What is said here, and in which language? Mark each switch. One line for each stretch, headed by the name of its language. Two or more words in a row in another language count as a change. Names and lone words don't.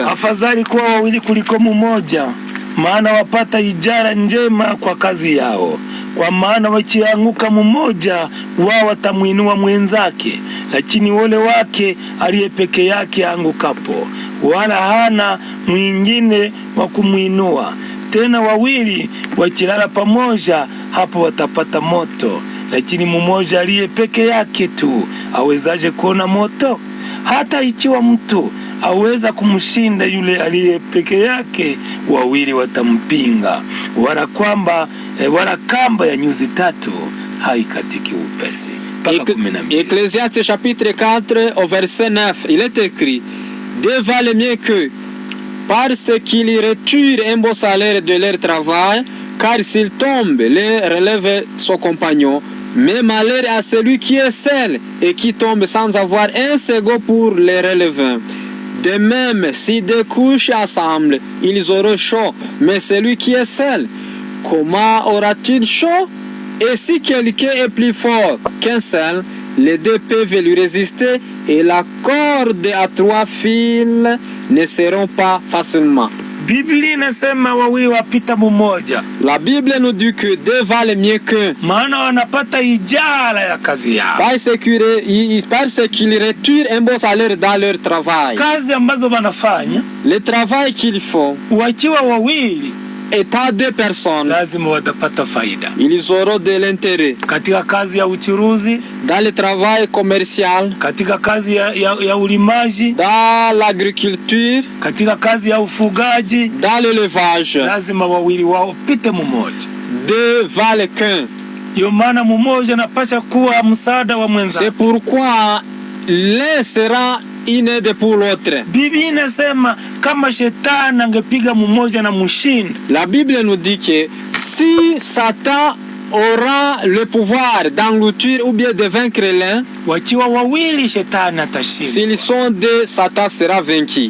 Swahili: Afadhali kuwa wawili kuliko mmoja, maana wapata ijara njema kwa kazi yao. Kwa maana wakianguka mmoja, wao watamuinua mwenzake, lakini ole wake aliye peke yake angukapo, wala hana mwingine wa kumuinua. Tena wawili wakilala pamoja, hapo watapata moto, lakini mmoja aliye peke yake tu awezaje kuona moto? Hata ikiwa mtu aweza kumshinda yule aliye peke yake, wawili watampinga. Wala kamba ya nyuzi 3 haikatiki upesi.
French: Ecclésiaste chapitre 4 au verset 9, il est écrit: Dieu valent mieux que, parce qu'ils retirent un beau salaire de leur travail, car s'il tombe, les relève son compagnon. Mais malheur à celui qui est seul et qui tombe sans avoir un second pour les relever. De même, si deux couches ensemble, ils auront chaud, mais celui qui est seul, comment aura-t-il chaud? Et si quelqu'un est plus fort qu'un seul, les deux peuvent lui résister, et la corde à 3 fils ne seront pas facilement.
Swahili: Biblia inasema wawili wapita mmoja.
French: La Bible nous dit que deux valent mieux qu'un.
Swahili: Maana wanapata ijara ya kazi yao.
French: Parce qu'ils retirent un bon salaire dans leur travail.
Swahili: Kazi ambazo wanafanya,
French: le travail qu'ils font,
Swahili: wakiwa wawili,
French: étant 2 personnes,
Swahili: lazima watapata faida.
French: Ils auront de l'intérêt.
Swahili: Katika kazi ya uchuruzi,
French: dans le travail commercial,
Swahili: katika kazi ya ulimaji,
French: dans l'agriculture,
Swahili: katika kazi ya ufugaji,
French: dans l'élevage,
Swahili: lazima wawili wao pite mmoja.
French: Deux valent qu'un.
Swahili: Yo maana mmoja anapaswa kuwa msaada wa mwenzake.
French: C'est pourquoi l'un sera une aide pour l'autre.
Swahili: Biblia inasema kama shetani angepiga mmoja na mshinda.
French: La Bible nous dit que si Satan aura le pouvoir d'engloutir ou bien de vaincre l'un,
Swahili: wakiwa wawili shetani atashinda.
French: S'ils sont 2, Satan sera vaincu.